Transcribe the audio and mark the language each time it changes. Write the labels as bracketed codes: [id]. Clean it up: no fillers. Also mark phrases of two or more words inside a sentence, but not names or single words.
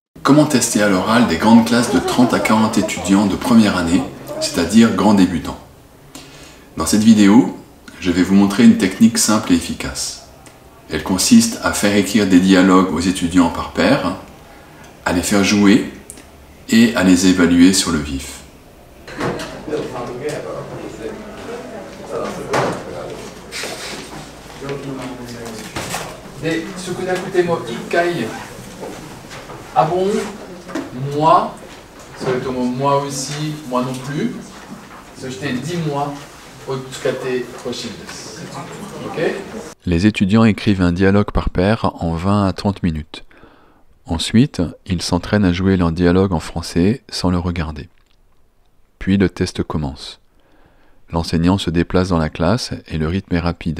[fr] Comment tester à l'oral des grandes classes de 30 à 40 étudiants de première année, c'est-à-dire grands débutants? Dans cette vidéo, je vais vous montrer une technique simple et efficace. Elle consiste à faire écrire des dialogues aux étudiants par paire, à les faire jouer et à les évaluer sur le vif. [ja] で、少なくても1回、あぼん、moi、それとも [fr] moi aussi、moi non plus、 [ja] そして dis-moi を使ってほしいです。Okay? [fr] Les étudiants écrivent un dialogue par paire en 20 à 30 minutes. Ensuite, ils s'entraînent à jouer leur dialogue en français sans le regarder. Puis le test commence. L'enseignant se déplace dans la classe et le rythme est rapide.